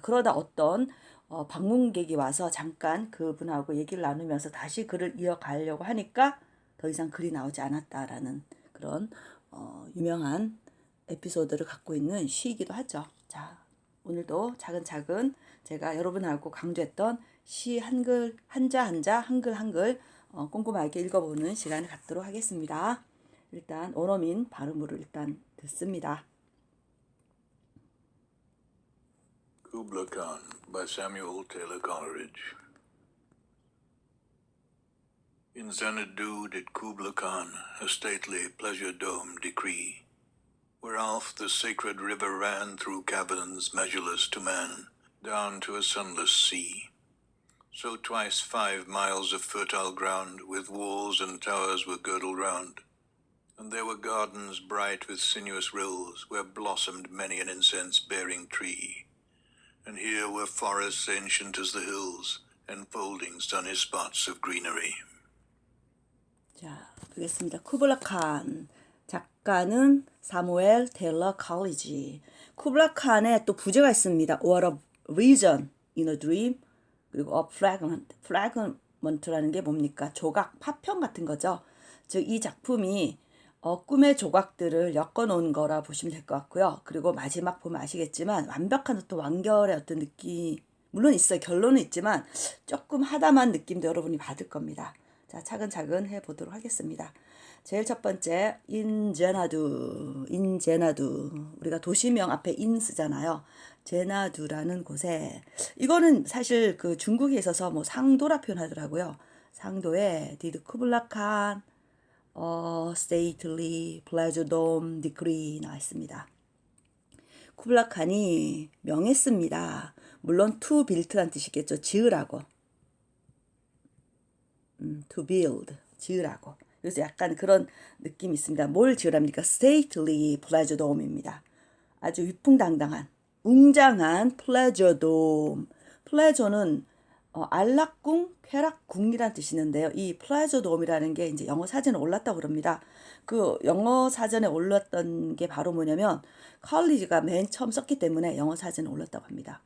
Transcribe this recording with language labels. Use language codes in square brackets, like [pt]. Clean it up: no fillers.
[ko] 그러다 어떤 방문객이 와서 잠깐 그분하고 얘기를 나누면서 다시 글을 이어가려고 하니까 더 이상 글이 나오지 않았다라는 그런 유명한 에피소드를 갖고 있는 시이기도 하죠. 자, 오늘도 차근차근 제가 여러분하고 강조했던 시 한글 한자 한자 한글 한글 꼼꼼하게 읽어보는 시간을 갖도록 하겠습니다. 일단 원어민 발음으로 일단 듣습니다. [en] Kubla Khan by Samuel Taylor Coleridge. In Xanadu did Kubla Khan a stately pleasure dome decree, where Alph the sacred river ran through caverns measureless to man, down to a sunless sea. So twice 5 miles of fertile ground, with walls and towers were girdled round, and there were gardens bright with sinuous rills, where blossomed many an incense-bearing tree. And here were forests ancient as the hills, enfolding sunny spots of greenery. [ko] 자, 보겠습니다. 쿠블라 칸. 작가는 사무엘 테일러 컬리지. 쿠블라 칸에 또 부제가 있습니다. [en] What a vision in a dream. [ko] 그리고 [en] a fragment. [ko] fragment라는 게 뭡니까? 조각, 파편 같은 거죠. 즉, 이 작품이 꿈의 조각들을 엮어놓은 거라 보시면 될 것 같고요. 그리고 마지막 보면 아시겠지만 완벽한 어떤 완결의 어떤 느낌, 물론 있어요. 결론은 있지만 조금 하다만 느낌도 여러분이 받을 겁니다. 자, 차근차근 해보도록 하겠습니다. 제일 첫 번째, 인제나두. 우리가 도시명 앞에 인 쓰잖아요. 제나두라는 곳에, 이거는 사실 그 중국에 있어서 뭐 상도라 표현하더라고요. 상도에 [en] did [ko] 쿠블라 칸 [en] stately pleasure dome decree [ko] 나왔습니다. 쿠블라 칸이 명했습니다. 물론 [en] to build [ko] 란 뜻이겠죠. 지으라고. [en] to build, [ko] 지으라고. 그래서 약간 그런 느낌이 있습니다. 뭘 지으랍니까? [en] stately pleasure dome [ko] 입니다. 아주 위풍당당한, 웅장한 pleasure dome. pleasure는 안락궁, 쾌락궁이란 뜻이 있는데요. 이 pleasure dome이라는 게 이제 영어 사전에 올랐다고 그럽니다. 그 영어 사전에 올랐던 게 바로 뭐냐면 컬리지가 맨 처음 썼기 때문에 영어 사전에 올랐다고 합니다.